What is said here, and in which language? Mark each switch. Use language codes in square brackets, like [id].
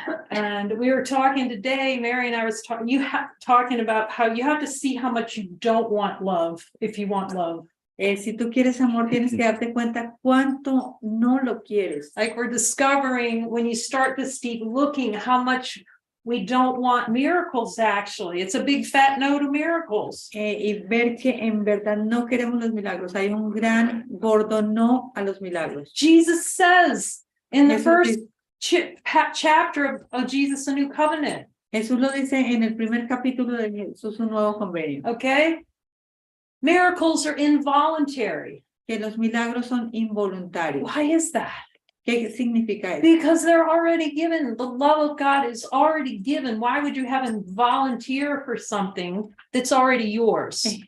[en] And we were talking today, Mary and I was talking about how you have to see how much you don't want love if you want love. [es] Si tú quieres amor, tienes que darte cuenta cuánto no lo quieres. [en] Like we're discovering when you start this deep looking how much we don't want miracles actually. It's a big fat no to miracles. [es] Y ver que en verdad no queremos los milagros. Hay un gran gordo no a los milagros. [en] Jesus says in the [es] Jesús [en] first chapter of Jesus, a New Covenant. [es] Jesús lo dice en el primer capítulo de Jesús, un nuevo convenio. [en] Okay? Miracles are involuntary. [es] Que los milagros son involuntarios. [en] Why is that? [es] ¿Qué significa eso? [en] Because they're already given. The love of God is already given. Why would you have them volunteer for something that's already yours?